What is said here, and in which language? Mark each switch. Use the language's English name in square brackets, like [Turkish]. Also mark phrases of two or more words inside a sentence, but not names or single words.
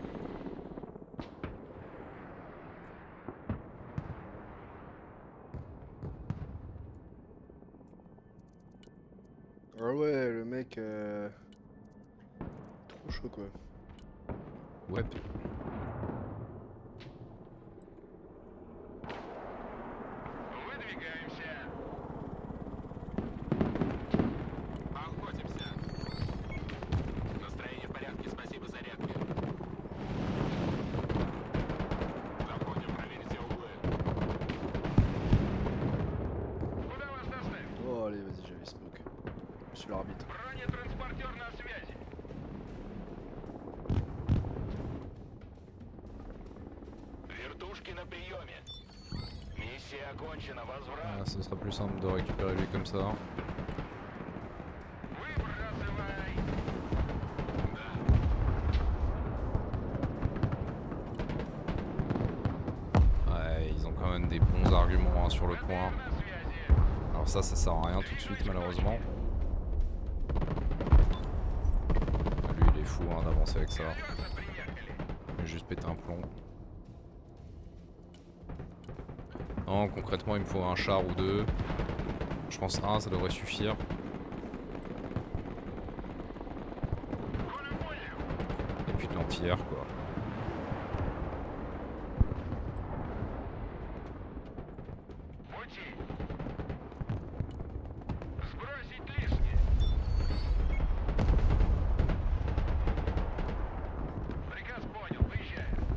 [French] Ah ouais, le mec trop chaud quoi. Ouais. [Russian] Выдвигаемся. Охотимся. Настроение в порядке, спасибо за зарядки. Заходим, проверить все углы. Куда вас доставить? [French] Oh allez, vas-y, j'avais smoke. Monsieur l'arbitre. [Russian] Бронетранспортер на связи. Вертушки на приеме. Миссия окончена. Возврат. [French] Ah, ce sera plus simple de récupérer lui comme ça. [Russian] Выбрасывай. Да. [French] Ouais, ils ont quand même des bons arguments hein, sur le point. [Russian] На связи. [French] Alors ça sert à rien tout de suite malheureusement. Lui il est fou hein, d'avancer avec ça. [Russian] Кажется, приехали. [French] Il va juste péter un plomb. Non, concrètement il me faut un char ou deux. Je pense un ça devrait suffire. [Russian] Коля понял. [French] Et puis de l'anti-air quoi. [Russian] Пути. Сбросить лишнее. Приказ понял, выезжаем.